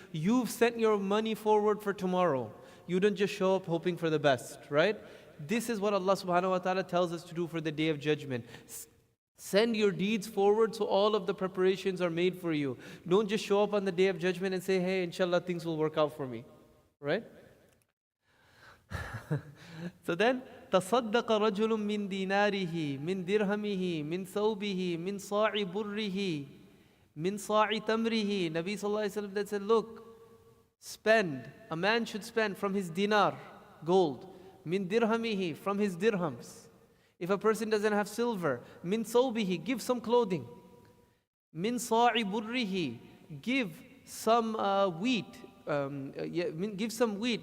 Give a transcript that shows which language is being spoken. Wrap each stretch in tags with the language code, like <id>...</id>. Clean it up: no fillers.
<en>You've sent your money forward for tomorrow. You don't just show up hoping for the best, right? This is what Allah subhanahu wa ta'ala tells us to do for the Day of Judgment. Send your deeds forward so all of the preparations are made for you. Don't just show up on the Day of Judgment and say, hey, inshallah, things will work out for me, right? So then,</en> <ar>تصدق رجل من ديناره من درهمه من ثوبه من صاع بره من صاع تمره.</ar> <en>Nabi sallallahu alaihi wasallam that said, look, spend. A man should spend from his dinar, gold.</en> <ar>Min dirhamihi,</ar> <en>from his dirhams. If a person doesn't have silver,</en> <ar>min thawbihi,</ar> <en>give some clothing.</en> <ar>Min sa'i burrihi,</ar> <en>give some wheat. Give some wheat.</en>